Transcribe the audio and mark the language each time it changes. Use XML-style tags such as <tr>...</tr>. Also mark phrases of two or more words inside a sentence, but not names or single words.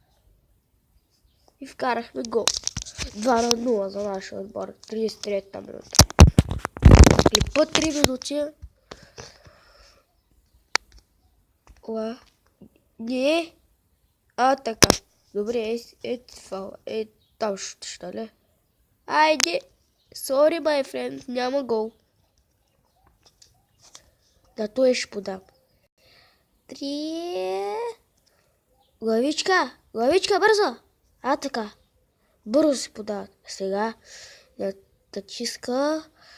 <bg>И вкарахме гол. 2-0 за нашия отбор. 33-та минута. И по 3 минути. Не. Така. Добре, това. Там шут, нали? Айде.</bg> <en>Sorry, my friend.</en> <bg>Няма гол. Да, той ще подам. 3. Главичка, бързо! Така. Бързо се подават. Сега натиска.</bg>